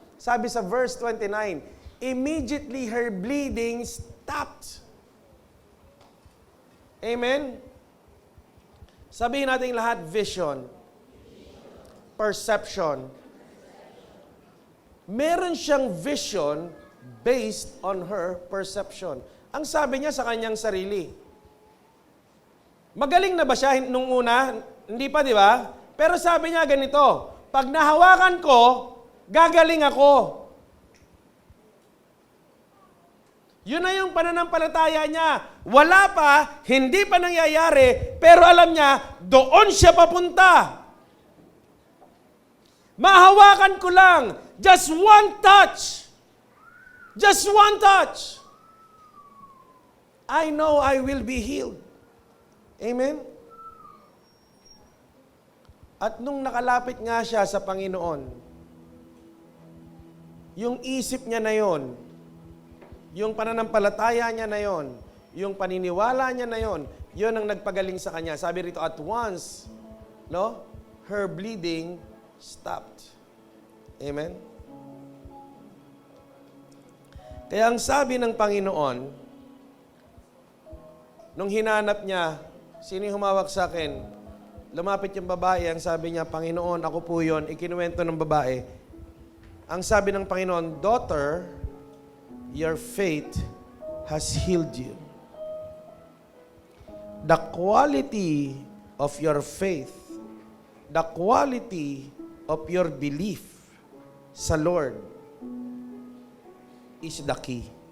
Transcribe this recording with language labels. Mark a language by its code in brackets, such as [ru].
[tl] Sabi sa verse 29, [en] immediately her bleeding stopped. [tl] Amen? Sabihin natin lahat, vision. Perception. Meron siyang vision based on her perception. Ang sabi niya sa kanyang sarili. Magaling na ba siya nung una? Hindi pa, di ba? Pero sabi niya ganito, pag nahawakan ko, gagaling ako. Yun na yung pananampalataya niya. Wala pa, hindi pa nangyayari, pero alam niya, doon siya papunta. Mahawakan ko lang, [en] just one touch. Just one touch. I know I will be healed. Amen? [tl] At nung nakalapit nga siya sa Panginoon, yung isip niya na yon, yung pananampalataya niya na yon, yung paniniwala niya na yon ang nagpagaling sa kanya. Sabi rito, at once, no, [en] her bleeding stopped. [tl] Amen? Kaya ang sabi ng Panginoon, nung hinanap niya, sino yung humawak sa akin? Lumapit yung babae, ang sabi niya, Panginoon, ako po yun. Ikinuwento ng babae. Ang sabi ng Panginoon, [en] daughter, your faith has healed you. The quality of your faith, the quality of your belief sa Lord is the key.